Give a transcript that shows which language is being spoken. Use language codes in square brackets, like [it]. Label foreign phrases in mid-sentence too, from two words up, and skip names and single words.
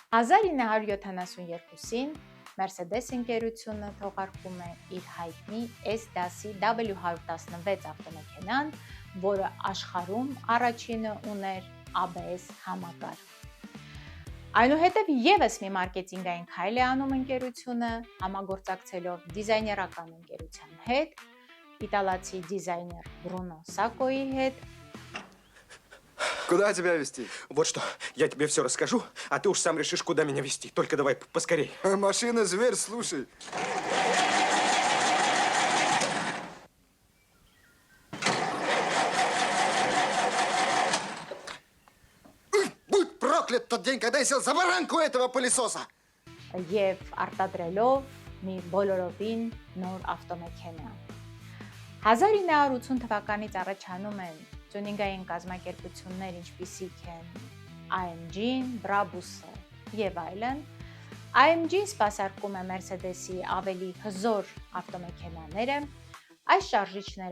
[hy] 1972-ին Mercedes ընկերությունը թողարկում է իր հայտնի S-դասի W116 ավտոմեքենան, որը աշխարհում առաջինը ուներ ABS համակարգ։ Այնուհետև եւս մի մարքեթինգային քայլ է անում ընկերությունը, համագործակցելով դիզայներական ընկերության հետ, իտալացի դիզայներ Բրունո Սակոյի հետ։ [ru] Куда тебя везти? Вот что, я тебе все расскажу, а ты уж сам решишь, куда меня везти. Только давай поскорей. Машина зверь, слушай. Будь проклят тот день, когда я сел за баранку этого пылесоса! [hy] Եվ արտադրելով մի բոլորովին նոր ավտոմեքենա։ 1980 թվականից առաջանում են տյունինգային կազմակերպություններ, ինչպիսիք են AMG-ն, Brabus-ը եւ այլն։ AMG-ն սպասարկում է Mercedes-ի ավելի հզոր ավտոմեքենաները։ Այս շարժիչները